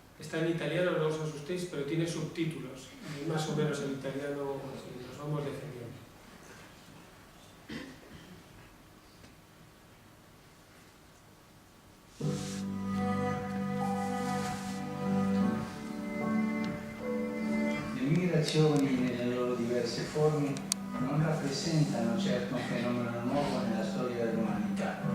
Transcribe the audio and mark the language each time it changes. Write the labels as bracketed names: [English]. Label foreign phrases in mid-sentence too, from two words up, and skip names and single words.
[Spanish] está en italiano, no os asustéis, pero tiene subtítulos, y más o menos el italiano así, nos vamos defendiendo. [Italian] Le migrazioni nelle loro diverse forme non rappresentano certo un fenomeno nuovo nella storia dell'umanità,